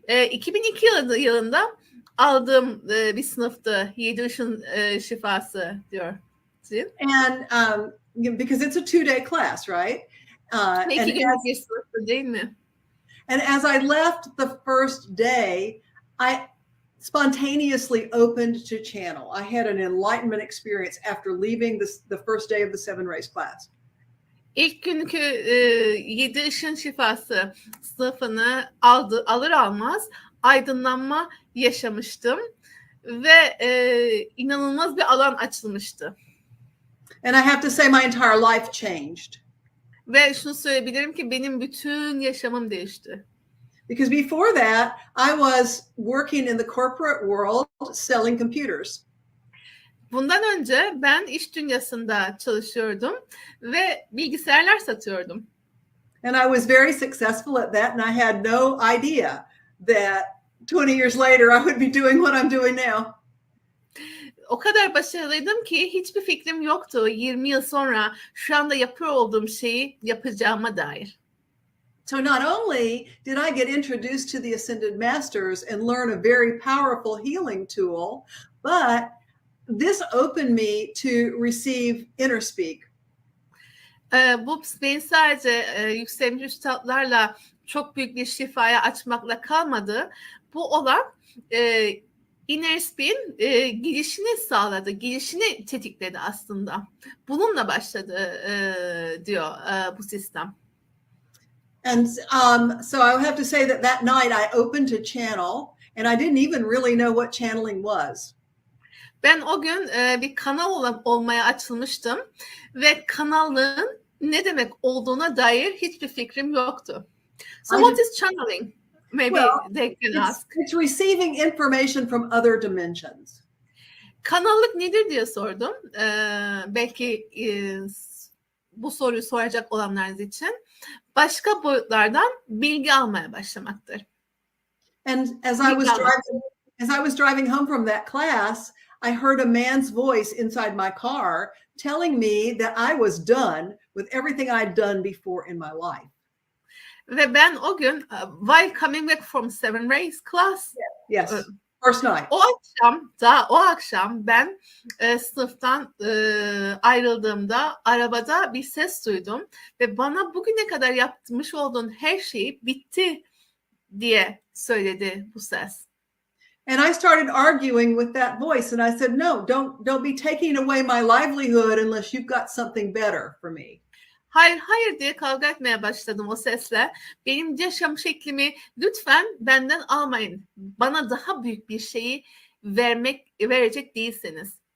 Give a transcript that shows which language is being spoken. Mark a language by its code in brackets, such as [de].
[tr] 2002 yılında aldığım bir sınıftı 7 ışın şifası diyor. [en] And because it's a 2-day class, right? [tr] Ve 2 günlük bir sınıftı, değil mi? [en] And as I left the first day, I spontaneously opened to channel. I had an enlightenment experience after leaving the first day of the Seven Rays class. [tr] İlk günkü 7 ışın şifası sınıfını alır almaz aydınlanma yaşamıştım ve inanılmaz bir alan açılmıştı. [en] And I have to say my entire life changed. [tr] Ve şunu söyleyebilirim ki benim bütün yaşamım değişti. [en] Because before that, I was working in the corporate world selling computers. [tr] Bundan önce ben iş dünyasında çalışıyordum ve bilgisayarlar satıyordum. [en] And I was very successful at that, and I had no idea that 20 years later I would be doing what I'm doing now. [tr] O kadar başarılıydım ki hiçbir fikrim yoktu 20 yıl sonra şu anda yapıyor olduğum şeyi yapacağıma dair. [en] So not only did I get introduced to the Ascended Masters and learn a very powerful healing tool, but this opened me to receive inner speak. [tr] Bu beni sadece yükselmiş üstadlarla çok büyük bir şifaya açmakla kalmadı. Bu olan inner speak'in girişini sağladı, girişini tetikledi aslında. Bununla başladı diyor bu sistem. [en] And so I have to say that night I opened to channel, and I didn't even really know what channeling was. [tr] Ben o gün bir kanal olmaya açılmıştım ve kanallığın ne demek olduğuna dair hiçbir fikrim yoktu. [en] So what is channeling? Maybe they can ask. It's receiving information from other dimensions. [tr] Kanallık nedir diye sordum. Belki bu soruyu soracak olanlarınız için. Başka boyutlardan bilgi almaya başlamaktır. [en] And as I was driving home from that class, I heard a man's voice inside my car telling me that I was done with everything I'd done before in my life. [tr] Ve ben o gün [en] while coming back from Seven Rays class, yes, first night. [tr] O akşam ben sınıftan ayrıldığımda arabada bir ses duydum ve bana bugüne kadar yapmış olduğun her şey bitti diye söyledi bu ses. [en] And I started arguing with that voice, and I said, "No, don't be taking away my livelihood unless you've got something better for me." [tr] Hayır diye kavga etmeye başladım o sesle. Benim yaşam şeklimi lütfen benden almayın. Bana daha büyük bir şeyi verecek değilseniz.